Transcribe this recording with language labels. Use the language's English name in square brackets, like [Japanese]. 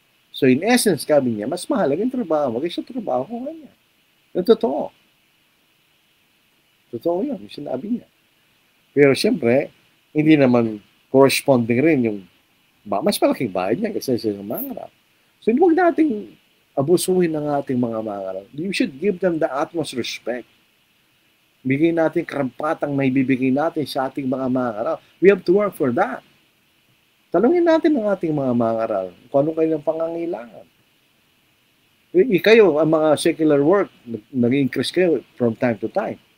[Filipino] So in essence, sabi niya, mas mahalagang trabaho mo kaysa trabaho ko kanya. Yung totoo. Totoo yun, yung sinabi niya. Pero siyempre, hindi naman corresponding rin yung mas malaking bayad niya kasi sa mangarap. So huwag nating abusuhin ng ating mga mangarap. [English] You should give them the utmost respect. [Filipino] Bigay natin karampatang na ibibigay natin sa ating mga mangarap. We have to work for that. Talungin natin ang ating mga mangaral kung anong kanilang pangangailangan. Kayo, ang mga secular work, nag-increase kayo from time to time.